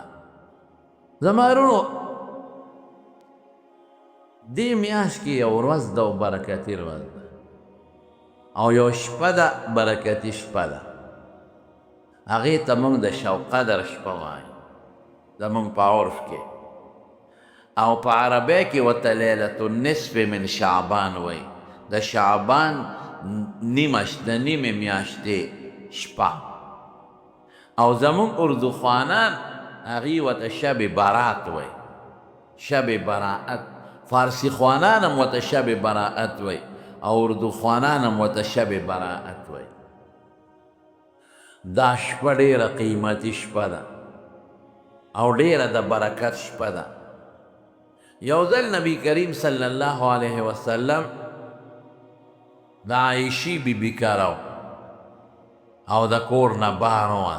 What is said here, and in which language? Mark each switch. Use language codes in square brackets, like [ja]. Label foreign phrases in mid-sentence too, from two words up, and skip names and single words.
[ps] زما وروڼو دې میاشت کې یو ورځ ده او برکتي ورځ ده او یو شپه ده برکتي شپه ده. هغې ته موږ د شب قدر شپه وایو زموږ په عرف کې او په عربی کې ورته [ar] لیلة النصف من شعبان [ps] وایي. د شعبان نیمه د نیمې میاشتې شپه. او زموږ اردو خوانان هغوی ورته شب برات وایي. شب براعت. فارسی خوانان هم ورته شب براعت وایي او اردو خوانان هم ورته شب براعت وایي. دا شپه ډېره قیمتي شپه ده او ډېره د برکت شپه ده. یو ځل نبی کریم [ar] صلی الله علیه وسلم [ps] د عایشې بیبي کره او د کور نه بهر ووت.